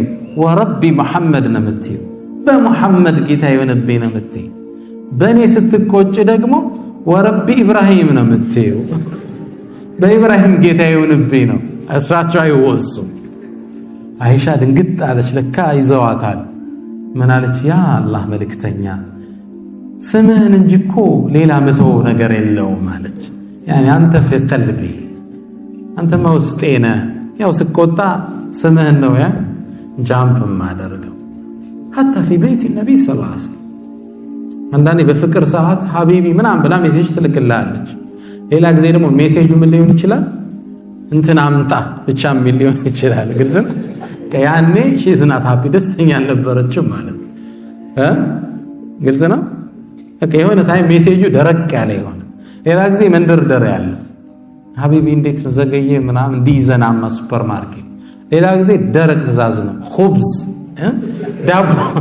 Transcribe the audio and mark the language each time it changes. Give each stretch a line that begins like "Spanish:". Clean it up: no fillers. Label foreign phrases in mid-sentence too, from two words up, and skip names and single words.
Arabic: ورب محمد
Amharic: ነው የምትይው፣ በሙሐመድ ጌታ የሆነብኝ ነው የምትይው። በእኔ ስትቆጪ ደግሞ
Arabic: ورب إبراهيم
Amharic: ነው የምትይው፣ በኢብራሂም ጌታ የሆነብኝ ነው። እሳቸው አይወሱም። አይሻ ድንግጥ አለች። ለካ ይዘዋታል። ምን አለች? ያ አላህ መልእክተኛ ስምህን እንጂ እኮ ሌላ መተው ነገር የለውም አለች። ያኔ አንተ
Arabic: في قلبي
Amharic: አንተ ውስጤ ነህ። ያው ስቆጣ ስምህን ነው ያ ጃምፕ ማደርገው።
Arabic: حتى في بيت النبي صلى الله عليه وسلم
Amharic: አንዳንዴ በፍቅር ሰዓት ሐቢቢ ምናምን ብላ ሜሴጅ ትልክልሃለች። ሌላ ጊዜ ደግሞ ሜሴጁ ምን ሊሆን ይችላል? እንትን አምጣ ብቻ ምን ሊሆን ይችላል? ግልጽ ነው። ያኔ
English: she's not happy
Amharic: ደስተኛ አልነበረችም ማለት ግልጽ ነው። የሆነ ታይም ሜሴጁ ደረቅ ያለ ይሆን፣ ሌላ ጊዜ መንደርደር ያለ ሐቢቢ እንዴት ነው ዘገየ ምናምን እንዲዘናማ ሱፐርማርኬት፣ ሌላ ጊዜ ደረቅ ትእዛዝ ነው ኹብዝ ዳቦ።